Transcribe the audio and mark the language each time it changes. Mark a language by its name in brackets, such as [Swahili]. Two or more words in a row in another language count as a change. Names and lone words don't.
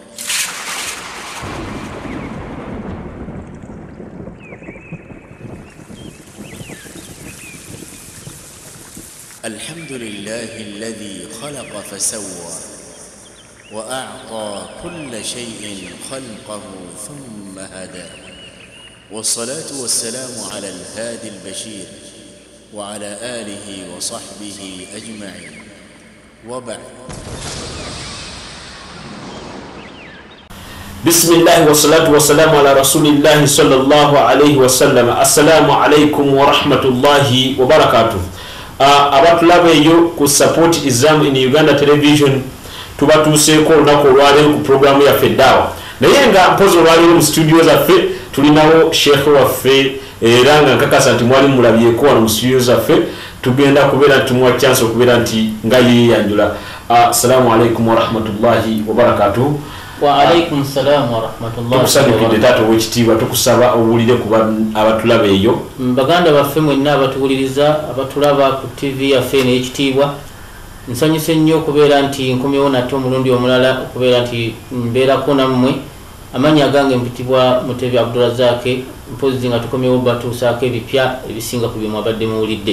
[Arabic] الحمد لله الذي خلق فسوى وأعطى كل شيء خلقه ثم هدى، والصلاة والسلام على الهادي البشير وعلى آله وصحبه أجمعين، وبعد. بسم الله والصلاة والسلام على رسول الله صلى الله عليه وسلم. السلام عليكم ورحمة الله وبركاته. [Ganda] Abatulabeyo ku support Islam in Uganda television tubatuseeko olunaku olwaleero ku programu yaffe Daawa. Naye nga mpozi olwaleero mu studio zaffe tulinawo sheekhe waffe era nga nkakasa nti mwali mulabyeko wano mu studio zaffe, tugenda kubeera tumuwa chance okubeera nti nga yeeyanjula. [Arabic] السلام عليكم ورحمة الله وبركاته. وعليكم السلام ورحمة الله و barakatuh. [Ganda] Tato wekitiibwa tukusaba owulire kuba abatulaba eyo. Baganda baffe mwenna abatuwuliriza abatulaba ku TV yaffe n'ekitiibwa, nsanyuse nnyo okubeera nti nkomyewo nate omulundi omulala okubeera nti mbeerako nammwe. Amannya gange mpitibwa Mutebi Abdulrazak, mpozi nga tukomyewo batuusaako ebipya ebisinga ku bye mwabadde muwulidde.